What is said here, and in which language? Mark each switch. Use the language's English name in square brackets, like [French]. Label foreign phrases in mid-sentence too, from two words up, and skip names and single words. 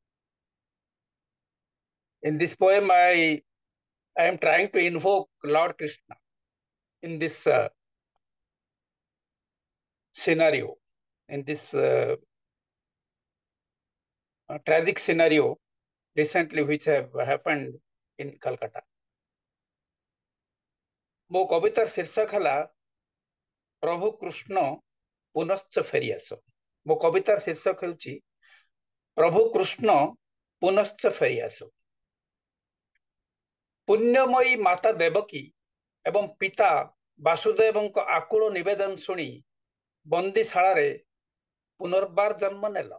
[English] In this poem, I am trying to invoke Lord Krishna in this scenario, in this tragic scenario recently which have happened in Calcutta. [Odia] ମୋ କବିତାର ଶୀର୍ଷକ ହେଲା ପ୍ରଭୁ କୃଷ୍ଣ ପୁନଶ୍ଚ ଫେରିଆସ। ମୋ କବିତାର ଶୀର୍ଷକ ହେଉଛି ପ୍ରଭୁ କୃଷ୍ଣ ପୁନଶ୍ଚ ଫେରିଆସ। ପୁଣ୍ୟମୟୀ ମାତା ଦେବକୀ ଏବଂ ପିତା ବାସୁଦେବଙ୍କ ଆକୁଳ ନିବେଦନ ଶୁଣି ବନ୍ଦୀଶାଳାରେ ପୁନର୍ବାର ଜନ୍ମ ନେଲ।